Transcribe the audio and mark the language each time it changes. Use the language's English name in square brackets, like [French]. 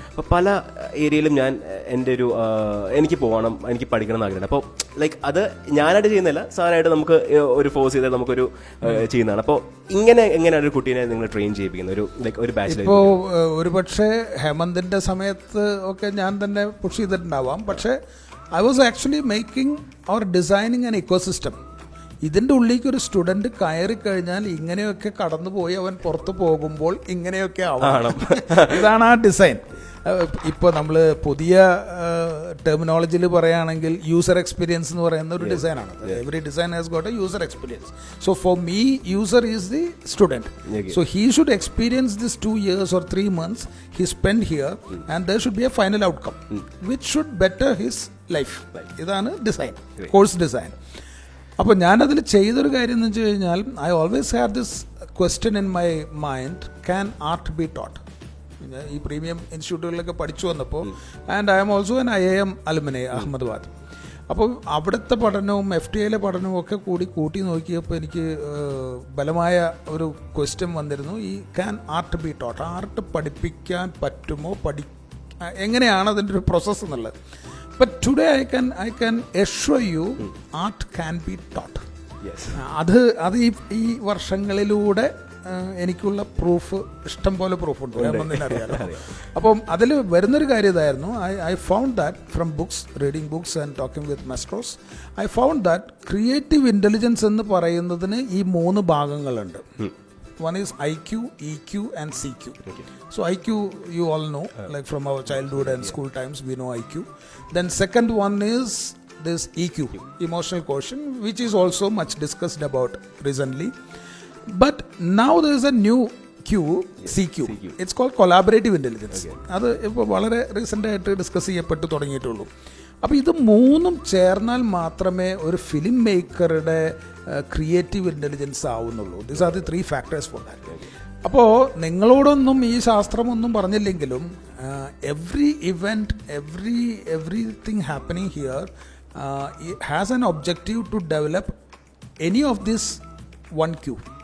[Malayalam] അപ്പോൾ പല ഏരിയയിലും ഞാൻ എൻ്റെ എനിക്ക് പോകണം, എനിക്ക് പഠിക്കണം എന്ന് ആഗ്രഹമുണ്ട്. അപ്പോൾ ലൈക്ക് അത് ഞാനായിട്ട് ചെയ്യുന്നില്ല, സാറായിട്ട് നമുക്ക് ഒരു ഫോഴ്സ് ചെയ്താൽ നമുക്കൊരു ചെയ്യുന്നതാണ്. അപ്പോൾ എങ്ങനെയാണ് ഒരു കുട്ടീനെ നിങ്ങൾ ട്രെയിൻ ചെയ്യിപ്പിക്കുന്നത് ഒരു ബാച്ചിലർ? ഇപ്പോൾ ഒരു പക്ഷേ ഹേമന്തിൻ്റെ സമയത്ത് ഒക്കെ ഞാൻ തന്നെ പുഷ് ചെയ്തിട്ടുണ്ടാവാം. [English] പക്ഷേ I was actually making or designing an ecosystem. [Malayalam] ഇതിൻ്റെ ഉള്ളിലേക്ക് ഒരു സ്റ്റുഡൻറ്റ് കയറി കഴിഞ്ഞാൽ ഇങ്ങനെയൊക്കെ കടന്നുപോയി അവൻ പുറത്ത് പോകുമ്പോൾ ഇങ്ങനെയൊക്കെ ആവണം. ഇതാണ് ആ ഡിസൈൻ. ഇപ്പോൾ നമ്മൾ പുതിയ ടെർമിനോളജിയിൽ പറയുകയാണെങ്കിൽ യൂസർ എക്സ്പീരിയൻസ് എന്ന് പറയുന്ന ഒരു ഡിസൈനാണ്. [English] Every design has got a user experience. So for me user is the student. So he should experience this 2 years or 3 months he spent here and there should be a final outcome which should better his life. [Malayalam] ഇതാണ് design, course design. അപ്പോൾ ഞാനതിൽ ചെയ്തൊരു കാര്യം എന്ന് വെച്ച് കഴിഞ്ഞാൽ [English] I always have this question in my mind, can art be taught? [Malayalam] ഈ premium ഇൻസ്റ്റിറ്റ്യൂട്ടുകളിലൊക്കെ പഠിച്ചു വന്നപ്പോൾ, [English] And I am also an IIM alumni Ahmedabad. [Malayalam] അപ്പോൾ അവിടുത്തെ പഠനവും FTIയിലെ പഠനവും ഒക്കെ കൂട്ടി നോക്കിയപ്പോൾ എനിക്ക് ബലമായ ഒരു ക്വസ്റ്റ്യൻ വന്നിരുന്നു, ഈ [English] Can art be taught? [Malayalam] Art പഠിപ്പിക്കാൻ പറ്റുമോ, എങ്ങനെയാണ് അതിൻ്റെ ഒരു പ്രോസസ്സ് എന്നുള്ളത്. [English] But today I can assure you art can be taught. [Malayalam] അത് ഈ വർഷങ്ങളിലൂടെ എനിക്കുള്ള പ്രൂഫ്, ഇഷ്ടം പോലെ പ്രൂഫുണ്ട്, അറിയാലോ. അപ്പം അതിൽ വരുന്നൊരു കാര്യം ഇതായിരുന്നു, [English] I found that from books, reading books and talking with masters, I found that creative intelligence [Malayalam] എന്ന് പറയുന്നതിന് ഈ 3 ഭാഗങ്ങളുണ്ട്. [English] One is IQ, EQ and CQ. So IQ you all know, like from our childhood and school times we know IQ. Then second one is this EQ, emotional quotient, which is also much discussed about recently. But now there is a new Q, CQ. It's called collaborative intelligence. [Malayalam] അത് ഇപ്പോൾ വളരെ recent ആയിട്ട് discuss ചെയ്യപ്പെട്ട് തുടങ്ങിയിട്ടുള്ളൂ. അപ്പോൾ ഇത് മൂന്നും ചേർന്നാൽ മാത്രമേ ഒരു film മേക്കറുടെ creative intelligence ആവുന്നുള്ളൂ. [English] These are the 3 factors for that. [Malayalam] അപ്പോൾ നിങ്ങളോടൊന്നും ഈ ശാസ്ത്രമൊന്നും പറഞ്ഞില്ലെങ്കിലും [English] Every event, everything happening here has an objective to develop any of this 1Q.